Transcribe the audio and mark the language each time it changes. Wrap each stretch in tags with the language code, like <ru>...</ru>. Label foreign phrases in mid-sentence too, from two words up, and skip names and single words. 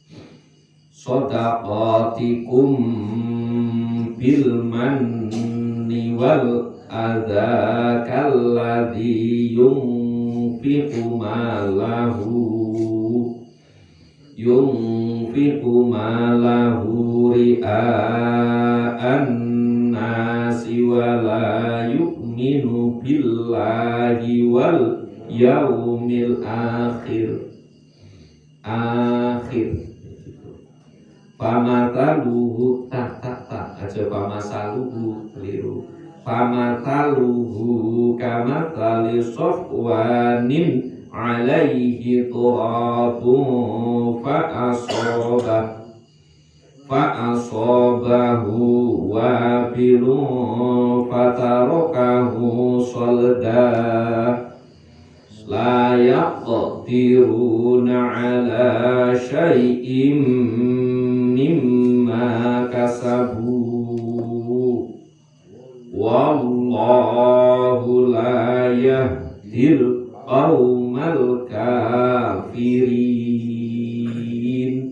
<ar>صدقاتكم بالمن والأذى كالذي ينفق ماله رئاء الناس ولا يؤمن بالله واليوم الآخر.</ar> <jv>Pamataluhu aja pamasaluhu keliru.</jv> <ar>مثله كمثل صفوان عليه تراب فأصابه وابل فتركه صلدا لا يقدرون على شيء مما كسبوا والله لا يهدي القوم الكافرين.</ar>